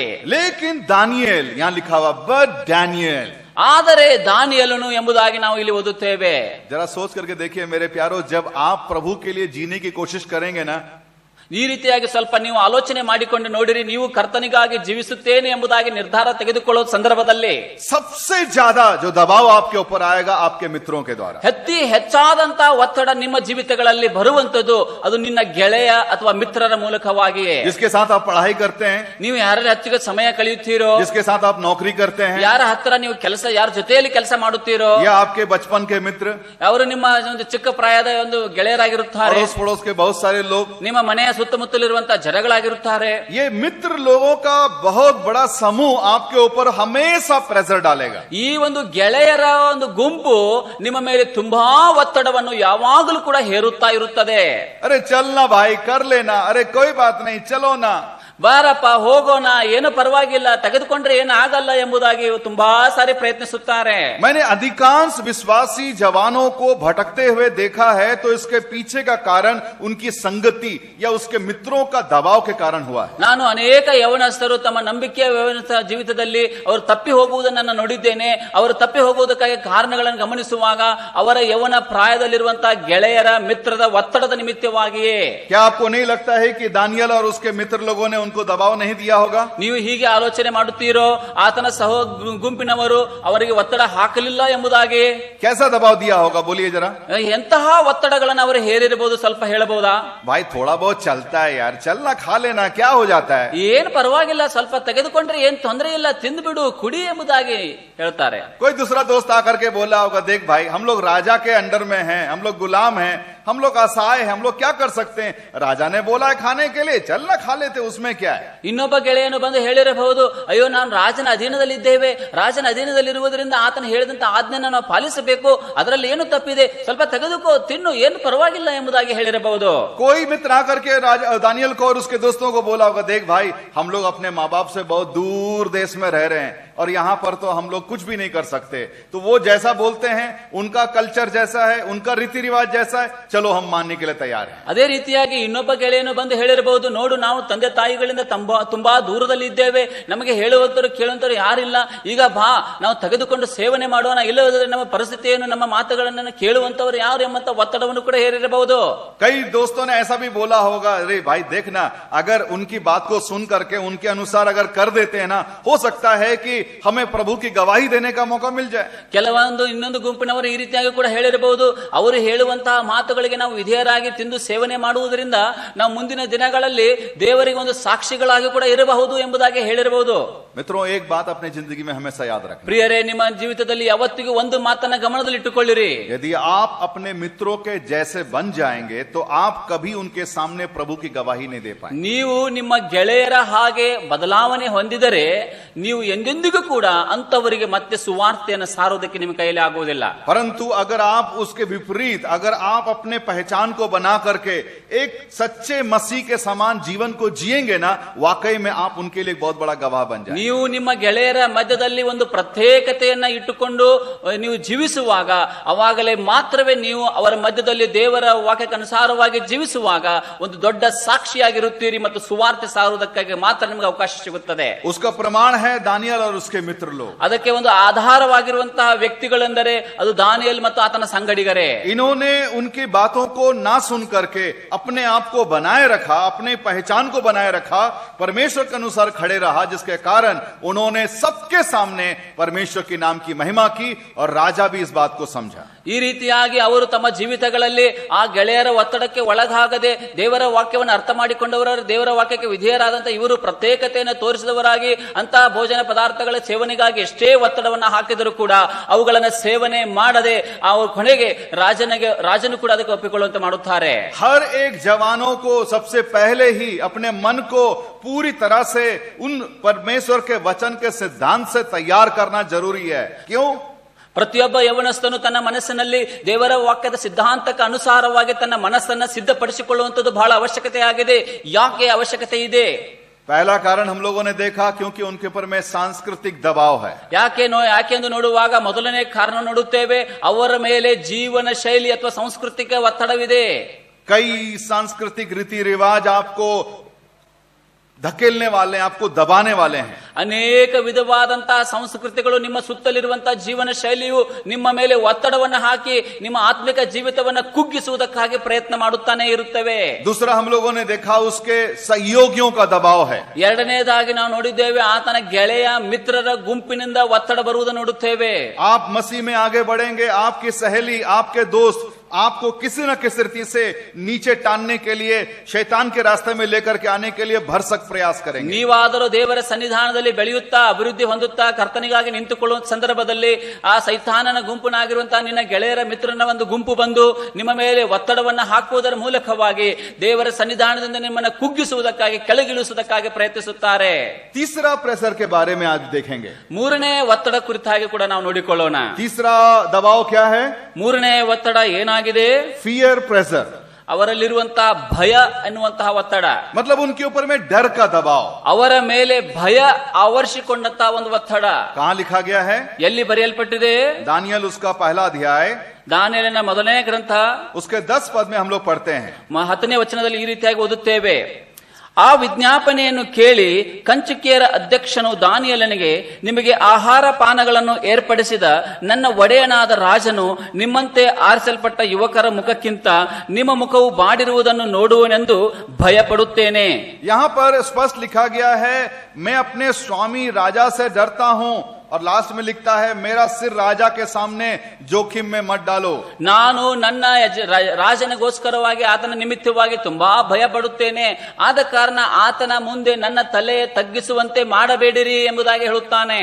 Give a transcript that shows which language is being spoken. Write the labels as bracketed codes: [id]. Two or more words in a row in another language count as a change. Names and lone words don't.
[hi] लेकिन दानियल, यहाँ लिखा हुआ बट डैनियल, [kn] ಆದರೆ ದಾನಿಯೇಲನು ಎಂಬುದಾಗಿ ನಾವು ಇಲ್ಲಿ ಓದುತ್ತೇವೆ. [hi] जरा सोच करके देखिए मेरे प्यारो, जब आप प्रभु के लिए जीने की कोशिश करेंगे ना, [kn] ಈ ರೀತಿಯಾಗಿ ಸ್ವಲ್ಪ ನೀವು ಆಲೋಚನೆ ಮಾಡಿಕೊಂಡು ನೋಡಿರಿ, ನೀವು ಕರ್ತನಿಗಾಗಿ ಜೀವಿಸುತ್ತೇನೆ ಎಂಬುದಾಗಿ ನಿರ್ಧಾರ ತೆಗೆದುಕೊಳ್ಳೋ ಸಂದರ್ಭದಲ್ಲಿ [hi] सबसे ज्यादा जो दबाव आपके ऊपर आएगा आपके मित्रों के द्वारा। [kn] ಹೆಚ್ಚಾದಂತ ಒತ್ತಡ ನಿಮ್ಮ ಜೀವಿತಗಳಲ್ಲಿ ಬರುವಂತದ್ದು ಅದು ನಿನ್ನ ಗೆಳೆಯ ಅಥವಾ ಮಿತ್ರರ ಮೂಲಕವಾಗಿಯೇ। [hi] जिसके साथ आप पढ़ाई करते हैं, [kn] ನೀವು ಯಾರ ಹತ್ತಿರ ಸಮಯ ಕಳೆಯುತ್ತೀರೋ, [hi] जिसके साथ आप नौकरी करते हैं, [kn] ಯಾರ ಹತ್ತಿರ ನೀವು ಕೆಲಸ, ಯಾರ ಜೊತೆಯಲ್ಲಿ ಕೆಲಸ ಮಾಡುತ್ತೀರೋ, [hi] या आपके बचपन के मित्र, [kn] ಅವರು ನಿಮ್ಮ ಒಂದು ಚಿಕ್ಕ ಪ್ರಾಯದ ಒಂದು ಗೆಳೆಯರಾಗಿರುತ್ತಾರೆ, [hi] अड़ोस पड़ोस के बहुत सारे लोग, [kn] ನಿಮ್ಮ ಮನೆಯ ಸುತ್ತಮುತ್ತಲಿರುವಂತಹ ಜನಗಳಾಗಿರುತ್ತಾರೆ। [hi] ये मित्र लोगों का बहुत बड़ा समूह आपके ऊपर हमेशा प्रेशर डालेगा। [kn] ಈ ಒಂದು ಗೆಳೆಯರ ಒಂದು ಗುಂಪು ನಿಮ್ಮ ಮೇಲೆ ತುಂಬಾ ಒತ್ತಡವನ್ನು ಯಾವಾಗಲೂ ಕೂಡ ಹೇರುತ್ತಾ ಇರುತ್ತದೆ। [hi] अरे चलना भाई, कर लेना, अरे कोई बात नहीं, चलो ना, [kn] ಬಾರಪ್ಪ ಹೋಗೋಣ, ಏನು ಪರವಾಗಿಲ್ಲ, ತೆಗೆದುಕೊಂಡ್ರೆ ಏನು ಆಗಲ್ಲ ಎಂಬುದಾಗಿ ತುಂಬಾ ಸಾರಿ ಪ್ರಯತ್ನಿಸುತ್ತಾರೆ। [hi] मैंने अधिकांश विश्वासी जवानों को भटकते हुए देखा है, तो इसके पीछे का कारण उनकी संगति या उसके मित्रों का दबाव के कारण हुआ है। [kn] ನಾನು ಅನೇಕ ಯವನಸ್ಥರು ತಮ್ಮ ನಂಬಿಕೆಯ ಜೀವಿತದಲ್ಲಿ ಅವರು ತಪ್ಪಿ ಹೋಗುವುದನ್ನು ನೋಡಿದ್ದೇನೆ। ಅವರು ತಪ್ಪಿ ಹೋಗುವುದಕ್ಕಾಗಿ ಕಾರಣಗಳನ್ನು ಗಮನಿಸುವಾಗ ಅವರ ಯವನ ಪ್ರಾಯದಲ್ಲಿರುವಂತಹ ಗೆಳೆಯರ ಮಿತ್ರದ ಒತ್ತಡದ ನಿಮಿತ್ತವಾಗಿಯೇ। [hi] क्या आपको नहीं लगता है कि दानियल और उसके मित्र लोगों ने उनको दबाव नहीं दिया होगा? [kn] ನೀವು ಹೀಗೆ ಆಲೋಚನೆ ಮಾಡುತ್ತೀರೋ, ಆತನ ಗುಂಪಿನವರು ಅವರಿಗೆ ಒತ್ತಡ ಹಾಕಲಿಲ್ಲ ಎಂಬುದಾಗಿ? [hi] कैसा दबाव दिया होगा बोलिए जरा। [kn] ಎಂತಹ ಒತ್ತಡಗಳನ್ನು ಅವರು ಹೇರಿರಬಹುದು, ಸ್ವಲ್ಪ ಹೇಳಬಹುದಾ? [hi] भाई थोड़ा बहुत चलता है यार, चलना, खा लेना, क्या हो जाता है? [kn] ಏನು ಪರವಾಗಿಲ್ಲ, ಸ್ವಲ್ಪ ತೆಗೆದುಕೊಂಡ್ರೆ ಏನ್ ತೊಂದರೆ ಇಲ್ಲ, ತಿಂದ್ಬಿಡು, ಕುಡಿ ಎಂಬುದಾಗಿ ಹೇಳ್ತಾರೆ। [hi] कोई दूसरा दोस्त आकर के बोला होगा, देख भाई हम लोग राजा के अंडर में हैं, हम लोग गुलाम हैं, हम लोग असहाय हैं, हम लोग क्या कर सकते हैं, राजा ने बोला है खाने के लिए, चलना खा लेते, उसमें क्या है? [kn] ಇನ್ನೊಬ್ಬ ಗೆಳೆಯನು ಬಂದು ಹೇಳಿರಬಹುದು, ಅಯ್ಯೋ ನಾನು ರಾಜನ ಅಧೀನದಲ್ಲಿದ್ದೇವೆ, ರಾಜನ ಅಧೀನದಲ್ಲಿರುವುದರಿಂದ ಆತನ ಹೇಳಿದಂತ ಆಜ್ಞೆಯನ್ನು ನಾವು ಪಾಲಿಸಬೇಕು, ಅದರಲ್ಲಿ ಏನು ತಪ್ಪಿದೆ, ಸ್ವಲ್ಪ ತೆಗೆದುಕೋ, ತಿನ್ನು, ಏನು ಪರವಾಗಿಲ್ಲ ಎಂಬುದಾಗಿ ಹೇಳಿರಬಹುದು। [hi] कोई मित्र आकर के दानियल को और उसके दोस्तों को बोला होगा, देख भाई हम लोग अपने माँ बाप से बहुत दूर देश में रह रहे हैं और यहाँ पर तो हम लोग कुछ भी नहीं कर सकते, तो वो जैसा बोलते हैं, उनका कल्चर जैसा है, उनका रीति रिवाज जैसा है, चलो हम मानने के लिए तैयार हैं। [kn] ಅದೇ ರೀತಿಯಾಗಿ ಇನ್ನೊಬ್ಬ ಗೆಳೆಯನು ಬಂದು ಹೇಳಿರಬಹುದು, ನೋಡು ನಾವು ತಂದೆ ತಾಯಿಗಳಿಂದ ತುಂಬಾ ದೂರದಲ್ಲಿ ಇದ್ದೇವೆ, ನಮಗೆ ಹೇಳುವಂತರು ಕೇಳುವಂತರು ಯಾರಿಲ್ಲ, ಈಗ ಬಾ ನಾವು ತೆಗೆದುಕೊಂಡು ಸೇವನೆ ಮಾಡೋಣ, ಇಲ್ಲವಾದರೆ ನಮ್ಮ ಪರಿಸ್ಥಿತಿಯನ್ನು ನಮ್ಮ ಮಾತುಗಳನ್ನು ಕೇಳುವಂತವರು ಯಾರು ಎಂಬಂತ ಒತ್ತಡವನ್ನು ಕೂಡ ಹೇರಿರಬಹುದು। [hi] कई दोस्तों ने ऐसा भी बोला होगा, अरे भाई देखना, अगर उनकी बात को सुन करके उनके अनुसार अगर कर देते हैं ना, हो सकता है कि हमें प्रभु की गवाही देने का मौका मिल जाए। [kn] ಕೆಲವೊಂದು ಇನ್ನೊಂದು ಗುಂಪಿನವರು ಈ ರೀತಿಯಾಗಿ ಕೂಡ ಹೇಳಿರಬಹುದು, ಅವರು ಹೇಳುವಂತಹ ಮಾತುಗಳಿಗೆ ನಾವು ವಿಧೇಯರಾಗಿ ತಿಂದು ಸೇವನೆ ಮಾಡುವುದರಿಂದ ನಾವು ಮುಂದಿನ ದಿನಗಳಲ್ಲಿ ದೇವರಿಗೆ ಒಂದು ಸಾಕ್ಷಿಗಳಾಗಿ ಕೂಡ ಇರಬಹುದು ಎಂಬುದಾಗಿ ಹೇಳಿರಬಹುದು। [hi] मित्रों, एक बात अपनी जिंदगी में हमेशा याद रखना, [kn] ಪ್ರಿಯರೇ, ನಿಮ್ಮ ಜೀವಿತದಲ್ಲಿ ಯಾವತ್ತಿಗೂ ಒಂದು ಮಾತನ್ನ ಗಮನದಲ್ಲಿಟ್ಟುಕೊಳ್ಳಿರಿ, [hi] यदि आप अपने मित्रों के जैसे बन जाएंगे तो आप कभी उनके सामने प्रभु की गवाही नहीं दे पाएंगे। [kn] ನೀವು ನಿಮ್ಮ ಗೆಳೆಯರ ಹಾಗೆ ಬದಲಾವಣೆ ಹೊಂದಿದರೆ ನೀವು ಎಂದೆಂದಿಗೂ ಕೂಡ ಅಂತವರಿಗೆ ಮತ್ತೆ ಸುವಾರ್ತೆಯನ್ನು ಸಾರುವುದಕ್ಕೆ ನಿಮ್ಮ ಕೈಯಲ್ಲಿ ಆಗುವುದಿಲ್ಲ। [hi] परंतु अगर आप उसके विपरीत, अगर आप अपने पहचान को बना करके एक सच्चे मसीह के समान जीवन को जिएंगे ना, वाकई में आप उनके लिए बहुत बड़ा गवाह बन जाएंगे। [kn] ನೀವು ನಿಮ್ಮ ಗೆಳೆಯರ ಮಧ್ಯದಲ್ಲಿ ಒಂದು ಪ್ರತ್ಯೇಕತೆಯನ್ನ ಇಟ್ಟುಕೊಂಡು ನೀವು ಜೀವಿಸುವಾಗ, ಅವಾಗಲೇ ಮಾತ್ರವೇ ನೀವು ಅವರ ಮಧ್ಯದಲ್ಲಿ ದೇವರ ವಾಕ್ಯಕ್ಕನುಸಾರವಾಗಿ ಜೀವಿಸುವಾಗ ಒಂದು ದೊಡ್ಡ ಸಾಕ್ಷಿಯಾಗಿರುತ್ತೀರಿ ಮತ್ತು ಸುವಾರ್ತೆ ಸಾರುವುದಕ್ಕಾಗಿ ಮಾತ್ರ ನಿಮಗೆ ಅವಕಾಶ ಸಿಗುತ್ತದೆ। [hi] उसका प्रमाण है दानियल और उसके मित्र लोग। [kn] ಅದಕ್ಕೆ ಒಂದು ಆಧಾರವಾಗಿರುವಂತಹ ವ್ಯಕ್ತಿಗಳೆಂದರೆ ಅದು ದಾನಿಯೇಲ್ ಮತ್ತು ಆತನ ಸಂಗಡಿಗರೇ। [hi] इन्होंने उनकी बातों को ना सुन करके अपने आप को बनाए रखा, अपने पहचान को बनाए रखा, परमेश्वर के अनुसार खड़े रहा, जिसके कारण उन्होंने सबके सामने परमेश्वर के नाम की महिमा की और राजा भी इस बात को समझा। [kn] ಈ ರೀತಿಯಾಗಿ ಅವರು ತಮ್ಮ ಜೀವಿತಗಳಲ್ಲಿ ಆ ಗೆಳೆಯರ ಒತ್ತಡಕ್ಕೆ ಒಳಗಾಗದೆ ದೇವರ ವಾಕ್ಯವನ್ನು ಅರ್ಥ ಮಾಡಿಕೊಂಡವರು, ದೇವರ ವಾಕ್ಯಕ್ಕೆ ವಿಧೇಯರಾದಂತ ಇವರು ಪ್ರತ್ಯೇಕತೆಯನ್ನು ತೋರಿಸಿದವರಾಗಿ ಅಂತಹ ಭೋಜನ ಪದಾರ್ಥಗಳ ಸೇವನೆಗಾಗಿ ಎಷ್ಟೇ ಒತ್ತಡವನ್ನು ಹಾಕಿದರೂ ಕೂಡ ಅವುಗಳನ್ನು ಸೇವನೆ ಮಾಡದೆ ಅವರು ಕೊನೆಗೆ ರಾಜನು ಕೂಡ ಅದಕ್ಕೆ ಒಪ್ಪಿಕೊಳ್ಳುವಂತೆ ಮಾಡುತ್ತಾರೆ। [hi] हर एक जवानों को सबसे पहले ही अपने मन को पूरी तरह से उन परमेश्वर के वचन के सिद्धांत से तैयार करना जरूरी है। क्यों? [kn] ಪ್ರತಿಯೊಬ್ಬ ಯವನಸ್ಥನು ತನ್ನ ಮನಸ್ಸಿನಲ್ಲಿ ದೇವರ ವಾಕ್ಯದ ಸಿದ್ಧಾಂತಕ್ಕೆ ಅನುಸಾರವಾಗಿ ತನ್ನ ಮನಸ್ಸನ್ನ ಸಿದ್ಧಪಡಿಸಿಕೊಳ್ಳುವಂಥದ್ದು ಬಹಳ ಅವಶ್ಯಕತೆ ಆಗಿದೆ। ಯಾಕೆ ಅವಶ್ಯಕತೆ ಇದೆ? [hi] पहला कारण हम लोगों ने देखा, क्योंकि उनके ऊपर में सांस्कृतिक दबाव है। [kn] ಯಾಕೆಂದು ನೋಡುವಾಗ ಮೊದಲನೇ ಕಾರಣ ನೋಡುತ್ತೇವೆ, ಅವರ ಮೇಲೆ ಜೀವನ ಶೈಲಿ ಅಥವಾ ಸಾಂಸ್ಕೃತಿಕ ಒತ್ತಡವಿದೆ। [hi] कई सांस्कृतिक रीति रिवाज आपको धकेलने वाले हैं, आपको दबाने वाले हैं। [kn] ಅನೇಕ ವಿಧವಾದಂತಹ ಸಂಸ್ಕೃತಿಗಳು ನಿಮ್ಮ ಸುತ್ತಲಿರುವಂತಹ ಜೀವನ ಶೈಲಿಯು ನಿಮ್ಮ ಮೇಲೆ ಒತ್ತಡವನ್ನು ಹಾಕಿ ನಿಮ್ಮ ಆತ್ಮಿಕ ಜೀವಿತವನ್ನ ಕುಗ್ಗಿಸುವುದಕ್ಕಾಗಿ ಪ್ರಯತ್ನ ಮಾಡುತ್ತಾನೆ ಇರುತ್ತವೆ. [hi] दूसरा हम लोगों ने देखा उसके सहयोगियों का दबाव है. [kn] ಎರಡನೇದಾಗಿ ನಾವು ನೋಡಿದ್ದೇವೆ ಆತನ ಗೆಳೆಯ ಮಿತ್ರರ ಗುಂಪಿನಿಂದ ಒತ್ತಡ ಬರುವುದನ್ನು ನೋಡುತ್ತೇವೆ. [hi] आप मसीह में आगे बढ़ेंगे, आपकी सहेली, आपके दोस्त आपको किसी न किसी रीति से नीचे टानने के लिए, शैतान के रास्ते में लेकर के आने के लिए भरसक प्रयास करेंगे. [kn] ನೀವಾದರೂ ದೇವರ ಸನ್ನಿಧಾನದಲ್ಲಿ ಬೆಳೆಯುತ್ತಾ ಅಭಿವೃದ್ಧಿ ಹೊಂದುತ್ತಾ ಕರ್ತನಿಗಾಗಿ ನಿಂತುಕೊಳ್ಳುವ ಸಂದರ್ಭದಲ್ಲಿ ಆ ಸೈತಾನನ ಗುಂಪನಾಗಿರುವಂತಹ ನಿನ್ನ ಗೆಳೆಯರ ಮಿತ್ರನ ಒಂದು ಗುಂಪು ಬಂದು ನಿಮ್ಮ ಮೇಲೆ ಒತ್ತಡವನ್ನು ಹಾಕುವುದರ ಮೂಲಕವಾಗಿ ದೇವರ ಸನ್ನಿಧಾನದಿಂದ ನಿಮ್ಮನ್ನು ಕುಗ್ಗಿಸುವುದಕ್ಕಾಗಿ ಕೆಳಗಿಳಿಸುವುದಕ್ಕಾಗಿ ಪ್ರಯತ್ನಿಸುತ್ತಾರೆ. [hi] तीसरा प्रेशर के बारे में आज देखेंगे. [kn] ಮೂರನೇ ಒತ್ತಡ ಕುರಿತಾಗಿ ಕೂಡ ನಾವು ನೋಡಿಕೊಳ್ಳೋಣ. [hi] तीसरा दबाव क्या है? [kn] ಮೂರನೇ ಒತ್ತಡ ಏನಾಗಿದೆ? [en] fear pressure. [kn] ಅವರಲ್ಲಿರುವಂತಹ ಭಯ ಎನ್ನುವಂತಹ ಒತ್ತಡ, [hi] मतलब उनके ऊपर में डर का दबाव. [kn] ಅವರ ಮೇಲೆ ಭಯ ಆವರಿಸಿಕೊಂಡಂತಹ ಒಂದು ಒತ್ತಡ. [hi] कहां लिखा गया है? [kn] ಎಲ್ಲಿ ಬರೆಯಲ್ಪಟ್ಟಿದೆ? [hi] दानियल उसका पहला अध्याय, [kn] ದಾನಿಯೇಲನ ಮೊದಲನೇ ಗ್ರಂಥ [hi] उसके 10 पद में हम लोग पढ़ते हैं. [kn] 10ನೇ ವಚನದಲ್ಲಿ ಈ ರೀತಿಯಾಗಿ ಓದುತ್ತೇವೆ. ಆ ವಿಜ್ಞಾಪನೆಯನ್ನು ಕೇಳಿ ಕಂಚುಕಿಯರ ಅಧ್ಯಕ್ಷನು ದಾನಿಯೇಲನಿಗೆ, ನಿಮಗೆ ಆಹಾರ ಪಾನಗಳನ್ನು ಏರ್ಪಡಿಸಿದ ನನ್ನ ಒಡೆಯನಾದ ರಾಜನು ನಿಮ್ಮಂತೆ ಆರಿಸಲ್ಪಟ್ಟ ಯುವಕರ ಮುಖಕ್ಕಿಂತ ನಿಮ್ಮ ಮುಖವು ಬಾಡಿರುವುದನ್ನು ನೋಡುವನೆಂದು ಭಯಪಡುತ್ತೇನೆ. [hi] यहां पर स्पष्ट लिखा गया है, मैं अपने स्वामी राजा से डरता हूं, और लास्ट में लिखता है, मेरा सिर राजा के सामने जोखिम में मत डालो. [kn] ನಾನು ನನ್ನ ರಾಜನಿಗೋಸ್ಕರವಾಗಿ ಆತನ ನಿಮಿತ್ತವಾಗಿ ತುಂಬಾ ಭಯ ಪಡುತ್ತೇನೆ, ಆದ ಕಾರಣ ಆತನ ಮುಂದೆ ನನ್ನ ತಲೆ ತಗ್ಗಿಸುವಂತೆ ಮಾಡಬೇಡಿರಿ ಎಂಬುದಾಗಿ ಹೇಳುತ್ತಾನೆ.